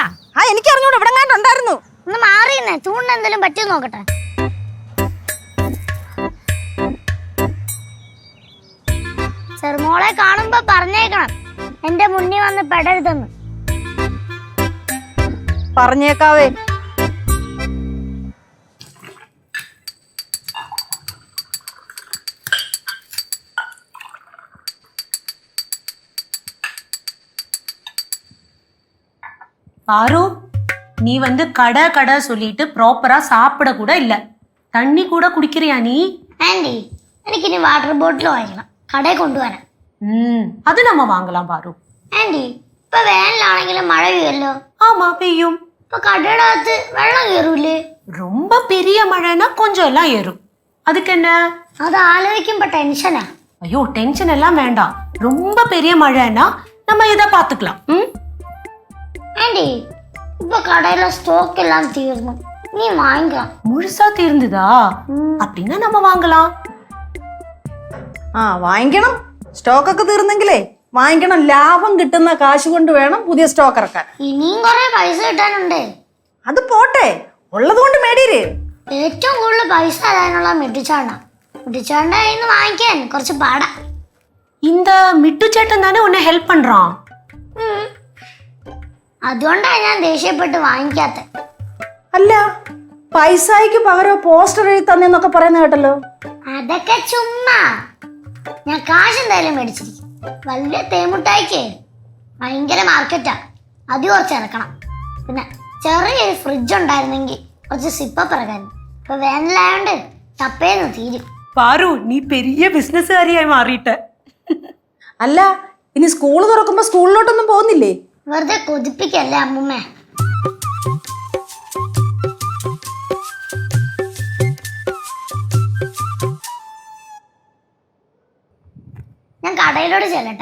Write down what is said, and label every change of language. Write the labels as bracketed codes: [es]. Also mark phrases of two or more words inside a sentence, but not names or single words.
[ml] എനിക്ക് അറിഞ്ഞൂടെ, ഇവിടെ ഉണ്ടായിരുന്നു. ഒന്ന് മാറിയെന്നേ, ചൂണ്ടിന് എന്തെങ്കിലും പറ്റിയോ നോക്കട്ടെ. ചെറുമോളെ കാണുമ്പോ പറഞ്ഞേക്കണം എന്റെ മുന്നിൽ വന്ന് പെടരുതെന്ന്. പറഞ്ഞേക്കാവേ. [ta] பாரு நீ வந்து கடை சொல்லிட்டு ப்ராப்பரா சாப்பிட கூட இல்ல. தண்ணி கூட குடிக்கிறியா நீ? [ml] ആന്റി, എനിക്കിനി വാട്ടർ ബോട്ടിൽ വാങ്ങിക്കണം, കടയിൽ കൊണ്ടുവരാൻ. [ta] அது நம்ம வாங்கலாம் பாரு. [ml] ആന്റി, ഇപ്പൊ വേനലാണെങ്കിലും മഴ പെയ്യല്ലോ. [ta] ஆமா பெய்யும். [ml] ഇപ്പൊ കടയുടെ അകത്ത് വെള്ളം കയറൂലേ? [ta] ரொம்ப பெரிய மழைனா கொஞ்சம் எல்லாம் ஏறும். அதுக்கு என்ன? [ml] അത് ആലോചിക്കുമ്പോ ടെൻഷനാ. [ta] ஐயோ டென்ஷன் எல்லாம் வேண்டாம். ரொம்ப பெரிய மழைனா நம்ம இதை பார்த்துக்கலாம். [ml] ആന്റി, ഇപ്പൊ കടയിലെ സ്റ്റോക്ക് എല്ലാം തീർന്നു. നീ വാങ്ങിക്കണം. [ta] முழுசா தீர்ந்துதா? அப்படின்னா நம்ம வாங்கலாம். [ml] ആ വാങ്ങിക്കണം. സ്റ്റോക്കൊക്കെ തീർന്നെങ്കിലേ വാങ്ങിക്കണം. ലാഭം കിട്ടുന്ന കാശ് കൊണ്ട് വേണം പുതിയ സ്റ്റോക്ക് ഇറക്കാൻ. ഇനിയും കുറെ പൈസ കിട്ടാനുണ്ട്. അത് പോട്ടെ, ഉള്ളത് കൊണ്ട് മേടിയിര്. ഏറ്റവും കൂടുതൽ പൈസ തരാനുള്ള മിട്ടിച്ചാണ്ട. മിട്ടിച്ചാണ്ട കയ്യിൽ നിന്ന് വാങ്ങിക്കാൻ കുറച്ച് പാടാ. [ta] இந்த மிட்டு சேட்டன் தானே உன்னை ஹெல்ப் பண்றான். [ml] അതുകൊണ്ടാണ് ഞാൻ ദേഷ്യപ്പെട്ട് വാങ്ങിക്കാത്ത. അല്ല, പൈസയ്ക്ക് പകരം പോസ്റ്റർ എഴുതി തന്നെന്നൊക്കെ പറയുന്ന കേട്ടല്ലോ. അതൊക്കെ ചുമ്മാ. ഞാൻ കാശ് എന്തായാലും മേടിച്ചിരിക്കും. വലിയ തേമുട്ടായിക്ക് ഭയങ്കര മാർക്കറ്റാ, അത് കുറച്ച് ഇറക്കണം. പിന്നെ ചെറിയൊരു ഫ്രിഡ്ജ് ഉണ്ടായിരുന്നെങ്കിൽ കുറച്ച് സിപ്പപ്പ് ഇറക്കാനും. ഇപ്പൊ വേനലായോണ്ട് തപ്പേന്ന് തീരും. [ta] பாரு நீ பெரிய பிசினஸ்காரியாയി മാറിയിട്ട്. [ml] അല്ല, ഇനി സ്കൂൾ തുറക്കുമ്പോ സ്കൂളിലോട്ടൊന്നും പോകുന്നില്ലേ? വെറുതെ കൊതിപ്പിക്കല്ലേ അമ്മുമ്മ. ഞാൻ കടയിലോട്ട് ചെല്ലട്ടെ.